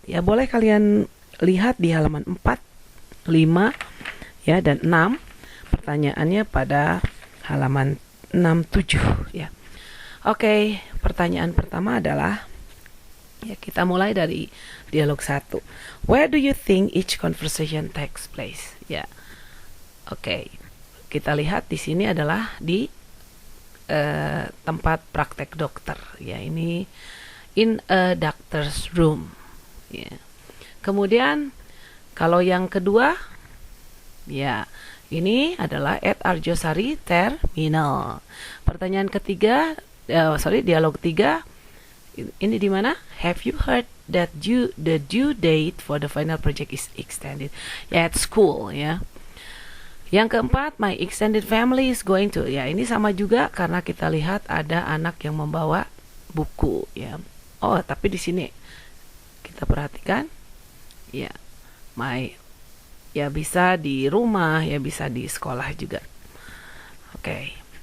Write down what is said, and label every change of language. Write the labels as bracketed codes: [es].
[id] Ya, boleh kalian lihat di halaman 4, 5, ya, dan 6. Pertanyaannya pada halaman 6, 7, ya. Oke, pertanyaan pertama adalah, ya, kita mulai dari dialog 1. [en] Where do you think each conversation takes place? [id] Ya. Oke. Kita lihat di sini adalah di tempat praktek dokter, ya. [en] Ini in a doctor's room, ya. [id] Kemudian kalau yang kedua, ya, ini adalah [en] at Arjosari Terminal. [id] Pertanyaan ketiga, dialog 3, ini di mana? [en] Have you heard that the due date for the final project is extended? Ya, at school, ya. [id] Yang keempat, [en] my extended family is going to. [id] Ya, ini sama juga karena kita lihat ada anak yang membawa buku, ya. Oh, tapi di sini kita perhatikan, ya, ya, bisa di rumah, ya, bisa di sekolah juga. Oke.